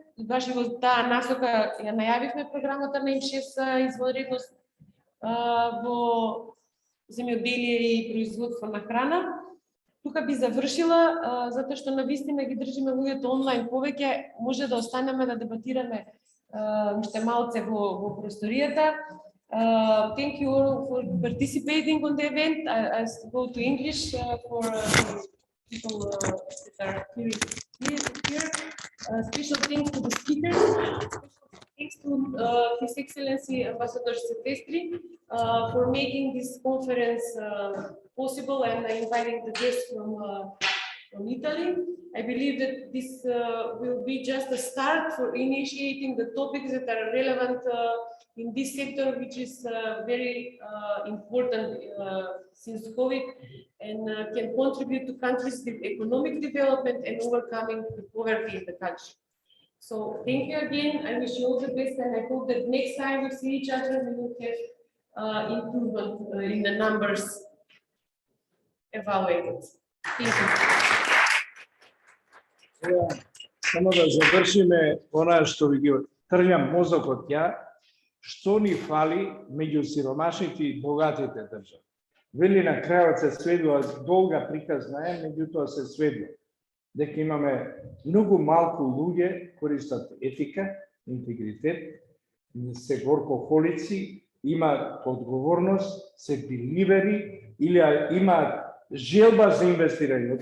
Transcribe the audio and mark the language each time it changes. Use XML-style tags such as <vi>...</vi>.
<mk>Баш во таа насока ја најавивме програмата на М6 извонредност во земјоделие и производство на храна. Тука би завршила, затоа што навистина ги држиме луѓето онлайн повеќе, може да останеме да дебатираме уште малце во просторијата.</mk> <en>Thank you all for participating on the event. I go to English for people that are here. Special thanks to the speakers. Thanks to His Excellency Ambassador Silvestri for making this conference possible and inviting the guests from Italy. I believe that this will be just a start for initiating the topics that are relevant in this sector, which is very important since COVID, and can contribute to countries' economic development and overcoming the poverty in the country. So thank you again. I wish you all the best, and I hope that next time we see each other, we will have improvement in the numbers evaluated. Thank you.</en> <mk>Само да завршиме она што ви ги тргам мозокот ја, што ни фали меѓу сиромашните и богатите држави. Вели на крајот се сведува, долга приказна е, меѓутоа се сведува дека имаме многу малку луѓе користат етика, интегритет, се горкохолици, имаат одговорност, се биливери или имаат желба за инвестирање.</mk>